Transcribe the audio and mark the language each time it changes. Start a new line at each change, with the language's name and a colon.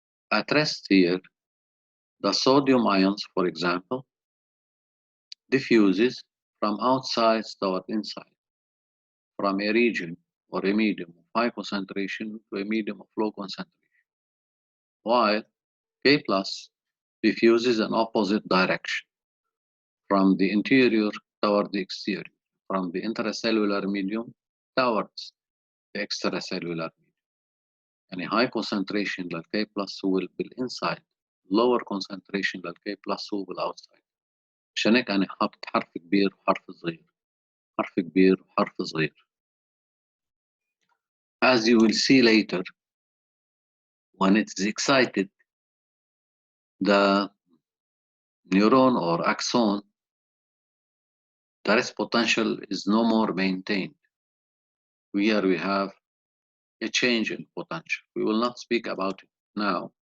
English: At rest here, the sodium ions, for example, diffuses from outside toward inside, from a region or a medium of high concentration to a medium of low concentration, while K plus diffuses in opposite direction, from the interior toward the exterior, from the intracellular medium towards the extracellular medium.
Arabic: يعني
English: high concentration
Arabic: للK plus هو بالinside,
English: lower concentration
Arabic: للK plus هو بالoutside. عشان هيك أنا حاطط حرف كبير وحرف صغير، حرف كبير وحرف صغير.
English: As you will see later, when it is excited, the neuron or axon, the rest potential is no more maintained. Here we have a change in potential. We will not speak about it now.